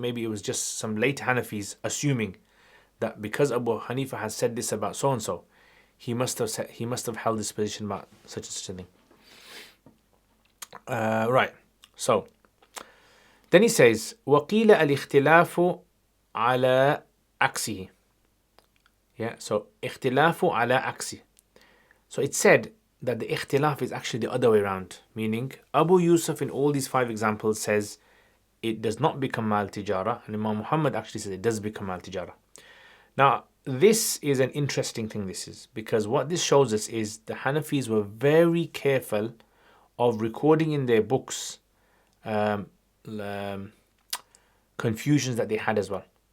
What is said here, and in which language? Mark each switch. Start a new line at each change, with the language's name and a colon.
English: Maybe it was just some later Hanafis assuming that because Abu Hanifa has said this about so and so, he must have held this position about such and such a thing. Right. So then he says,
Arabic: وَقِيلَ الْإِخْتِلَافُ عَلَى عَكْسِهِ.
English: Yeah.
Arabic: So اختلاف على عكسه.
English: So it's said that the ikhtilaf is actually the other way around, meaning Abu Yusuf in all these 5 examples says it does not become mal tijara, and Imam Muhammad actually says it does become mal tijara. Now, this is an interesting thing, because what this shows us is the Hanafis were very careful of recording in their books confusions that they had as well.